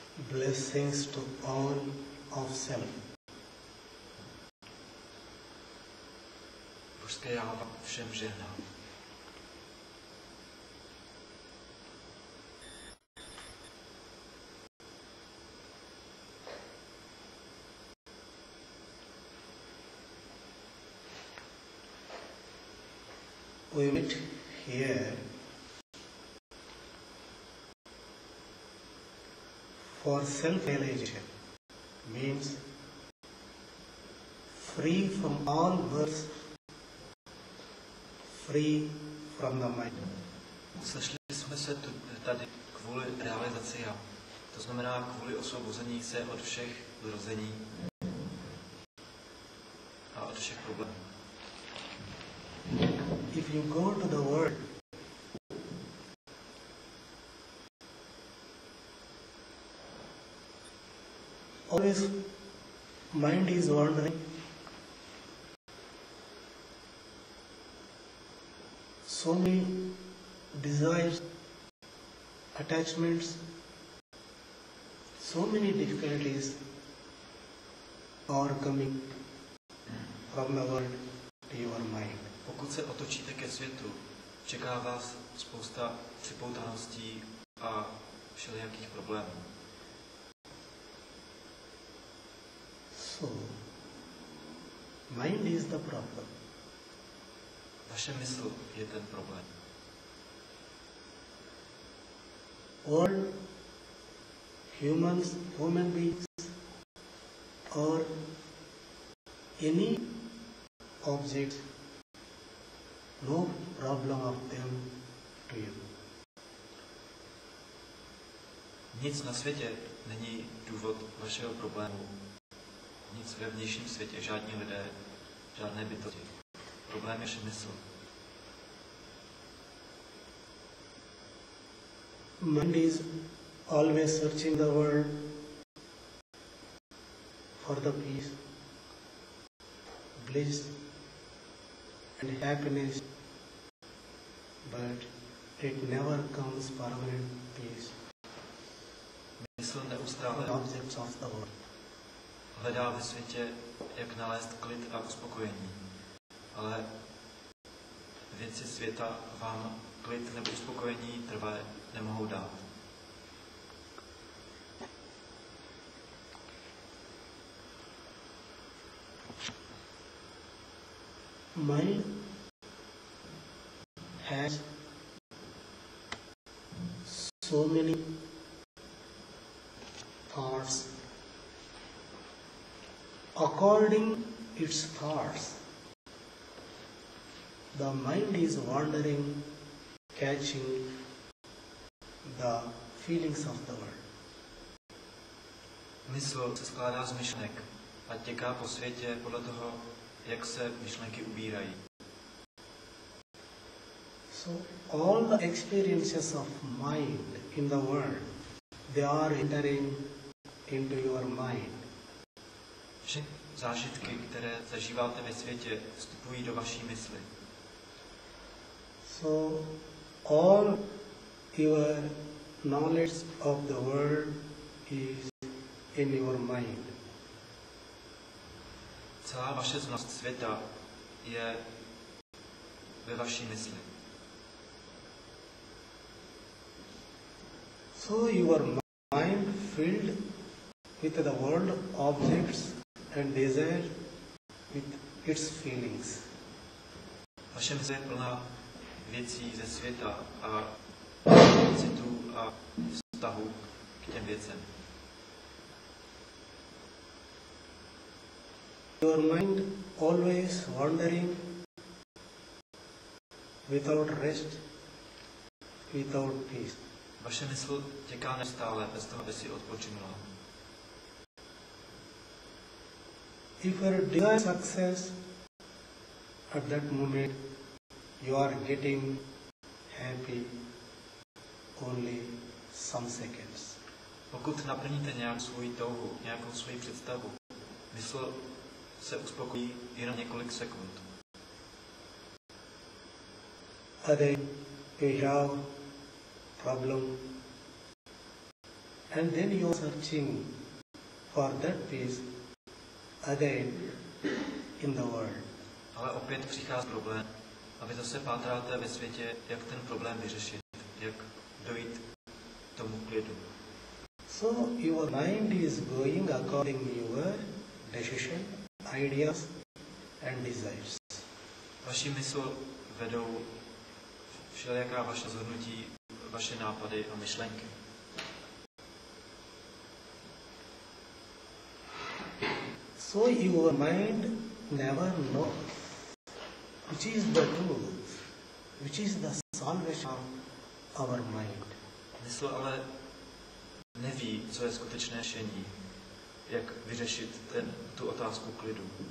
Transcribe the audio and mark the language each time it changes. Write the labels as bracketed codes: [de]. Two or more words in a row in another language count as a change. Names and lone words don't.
[en] blessings to all of self. [cs] Božské já vám všem žehnám. [en] We meet here for self-realization, means free from all births, free from the mind. [cs] Sešli jsme se tady kvůli realizaci já. To znamená kvůli osvobození se od všech zrození a od všech problémů. [en] If you go to the world, always mind is wandering. So many desires, attachments, so many difficulties are coming from the world to your mind. [cs] Pokud se otočíte ke světu, čeká vás spousta připoutaností a všelijakých problémů. [en] So, mind is the problem. [cs] Vaše mysl je ten problém. [en] All humans, human beings, or any object, no problem of them to you. [cs] Nic na světě není důvod vašeho problému. Nic ve vnějším světě, žádní lidé, žádné bytosti. Problém je vaše mysl. [en] Mind is always searching the world for the peace, bliss, and happiness, but it never comes permanent peace. [cs] Mysl neustále [en] Objects of the world. [cs] hledá ve světě, jak nalézt klid a uspokojení. Ale věci světa vám klid nebo uspokojení trvalé nemohou dát. [en] Mind has so many thoughts. According its thoughts, the mind is wandering, catching the feelings of the world. [cs] Mysl se skládá z myšlenek a těká po světě podle toho, jak se myšlenky ubírají. [en] So all the experiences of mind in the world, they are entering into your mind. [cs] Všechny zážitky, které zažíváte ve světě, vstupují do vaší mysli. [en] So all your knowledge of the world is in your mind. [cs] Celá vaše znalost světa je ve vaší mysli. [en] So your mind filled with the world objects and desire with its feelings. [cs] Vaše mysl je plná věcí ze světa a citů a vztahu k těm věcem. [en] Your mind always wandering without rest, without peace. [cs] Vaše mysl těká neustále, bez toho, aby si odpočinula. [en] If you desire success, at that moment you are getting happy only some seconds. [cs] Pokud naplníte nějakou svou touhu, nějakou svoji představu, mysl se uspokojí jenom několik sekund. [en] And then you have problem, And then you are searching for that peace again in the world. [cs] Ale opět přichází problém a vy zase pátráte ve světě, jak ten problém vyřešit, jak dojít k tomu klidu. [en] So your mind is going according to your decision, ideas and desires. [cs] Vaši mysl vedou všelijaká vaše rozhodnutí, vaše nápady a myšlenky. [en] So your mind never knows which is the truth, which is the salvation of our mind. [cs] Mysl ale neví, co je skutečné řešení, jak vyřešit tu otázku klidu.